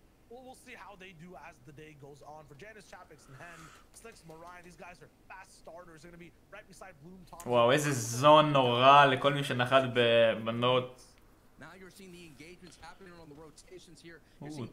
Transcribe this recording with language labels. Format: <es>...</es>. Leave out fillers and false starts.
<en>We'll see how they do as the day goes on. For Janice, Chapix, and Hen, Slicks, Mariah, these guys are fast starters. They're going to be right beside Bloom, Thompson.</en> <he>וואו, איזה זון נורא לכל מי שנחת בבנות.</he> <en>Now you're seeing the engagements happening on the rotations here.</en>